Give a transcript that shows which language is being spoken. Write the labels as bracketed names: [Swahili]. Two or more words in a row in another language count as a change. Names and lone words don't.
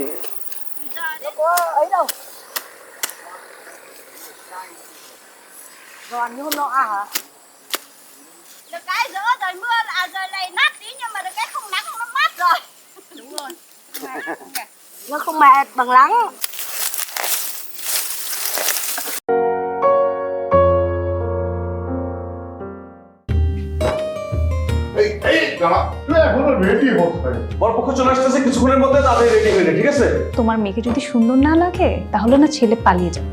[Vietnamese] Đâu có ấy đâu. Giòn như hôm nọ hả? Được cái giữa trời mưa là trời này nát tí nhưng mà được cái không nắng nó mát rồi. Đúng rồi. Nó không mệt bằng nắng. [Bangla] বরপক্ষ চলে আসতেছে কিছুক্ষণের মধ্যে, তাদের রেডি হয়ে ঠিক আছে? তোমার মেয়েকে যদি সুন্দর না লাগে তাহলে না ছেলে পালিয়ে যাবে।